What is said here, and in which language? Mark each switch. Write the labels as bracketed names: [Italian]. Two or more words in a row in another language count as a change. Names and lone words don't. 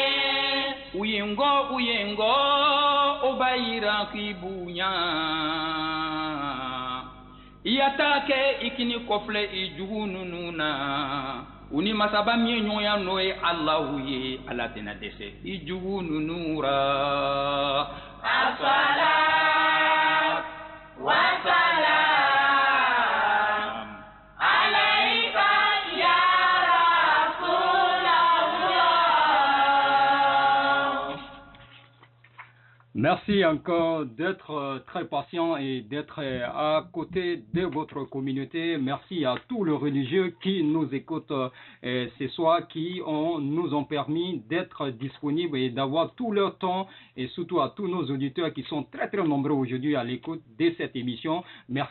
[Bambara] u ye n kɔ o b'a yira k'i bonya i ya taa kɛ i kini kɔfilɛ i jugu ninnu na u ni masaba min ye ɲɔgɔnya n'o ye alahu ye ala tɛna dɛsɛ i jugu ninnu ra [Arabic] الصلاة والسلام عليك يا رسول الله [French] Merci encore d'être très patient et d'être à côté de votre communauté. Merci à tous les religieux qui nous écoutent ce soir, qui nous ont permis d'être disponibles et d'avoir tout leur temps, et surtout à tous nos auditeurs qui sont très très nombreux aujourd'hui à l'écoute de cette émission.